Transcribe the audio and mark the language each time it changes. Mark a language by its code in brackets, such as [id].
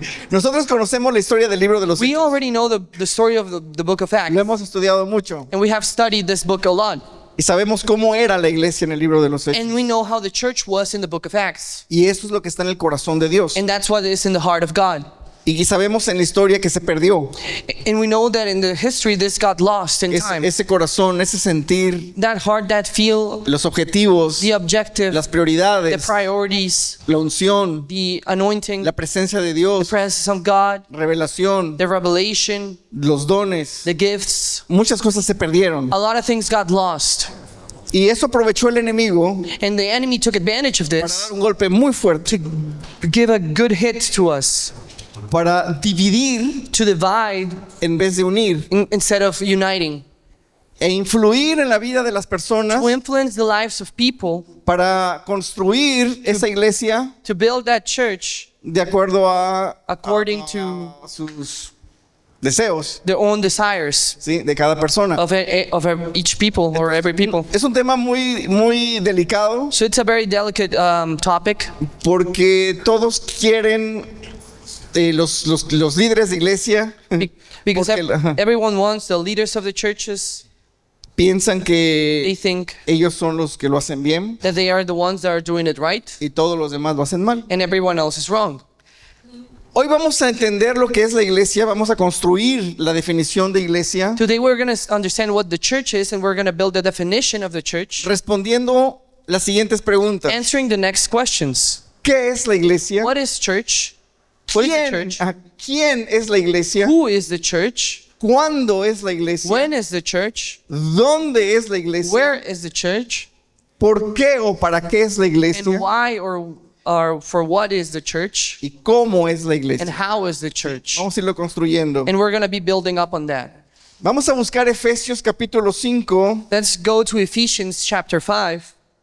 [es] Nosotros conocemos la historia del libro de los [en] We [es] Hechos. [en] already know the story of the book of Acts, [es] Lo hemos estudiado mucho [en] and we have studied this book a lot, [es] y sabemos cómo era la iglesia en el libro de los Hechos. [en] and we know how the church was in the book of Acts, [es] Y eso es lo que está en el corazón de Dios. [en] and that's what is in the heart of God. [es] Y sabemos en la historia que se perdió. [en] And we know that in the history, this got lost in time. [es] Ese corazón, ese sentir, [en] That heart, that feel, [es] los objetivos, [en] the objective, [es] las [en] the [es] prioridades, [en] priorities, [es] la unción, [en] the anointing, [es] la presencia de [en] the [es] Dios, [en] presence of God, [es] revelación, [en] the revelation, [es] los dones. [en] the gifts. [es] Muchas cosas se perdieron. [en] A lot of things got lost. [es] Y eso aprovechó el enemigo [en] And the enemy took advantage of [es] para [en] this [es] dar un golpe muy fuerte, [en] to give a good hit to us, [es] para dividir [en] to divide [es] en vez de unir, [en] instead of uniting, [es] e influir en la vida de las personas [en] to influence the lives of people, [es] para construir esa iglesia [en] to build that church [es] de acuerdo a [en] according to [es] sus deseos, [en] their own desires [es] ¿sí? De cada persona. [en] of each people or every people. [es] Es un tema muy delicado [en] So it's a very delicate topic [es] porque todos quieren, los líderes de iglesia [en] because [es] porque, ajá, [en] everyone wants, the leaders of the churches, [es] piensan [en] they think [es] ellos son los que lo hacen bien [en] that they are the ones that are doing it right [es] y todos los demás lo hacen mal. [en] and everyone else is wrong. [es] Hoy vamos a entender lo que es la iglesia, vamos a construir la definición de iglesia, [en] Today we're going to understand what the church is, and we're going to build the definition of the church, [es] respondiendo las siguientes preguntas. [en] answering the next questions. [es] ¿Qué es la iglesia? [en] What is church? What is the church? [es] ¿Quién es la iglesia? [en] Who is the church? [es] ¿Cuándo es la iglesia? [en] When is the church? [es] ¿Dónde es la iglesia? [en] Where is the church? [es] ¿Por qué o para qué es la iglesia? [en] And why or for what is the church? [es] ¿Y cómo es la [en] And [es] iglesia? [en] how is the church? [es] Vamos a irlo construyendo. [en] And we're going to be building up on that. [es] Vamos a buscar Efesios capítulo 5, [en] Let's go to Ephesians chapter 5,